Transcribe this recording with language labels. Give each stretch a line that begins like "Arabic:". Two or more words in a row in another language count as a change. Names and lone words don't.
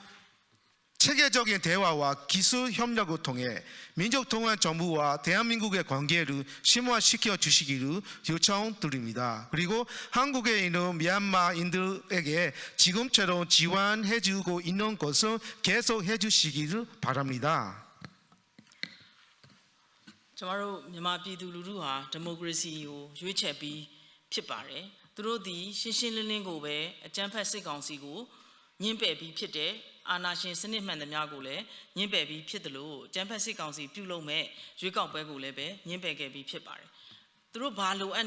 Korean: 체계적인 대화와 기술 협력을 통해 민족통합정부와 대한민국의 관계를 심화시켜 주시기를 요청드립니다. 그리고 한국에 있는 미얀마인들에게 지금처럼 지원해 주고 있는 것을 계속해 주시기를 바랍니다.
Burmese: ကျမတို့မြန်မာပြည်သူလူထုဟာဒီမိုကရေစီကိုရွေးချယ်ပြီးဖြစ်ပါတယ်သူတို့ဒီရှင်းရှင်းလင်းလင်းကိုပဲအကြမ်းဖက်စစ်ကောင်စီကိုညှင်းပယ်ပြီးဖြစ်တဲ့အာဏာရှင်စနစ်မှန်သမျှကိုလည်းညှင်းပယ်ပြီးဖြစ်တယ်လို့အကြမ်းဖက်စစ်ကောင်စီပြုလုပ်မဲ့ရွေးကောက်ပွဲကိုလည်းပဲညှင်းပယ်ခဲ့ပြီးဖြစ်ပါတယ်သူတို့ဘာလိုအပ်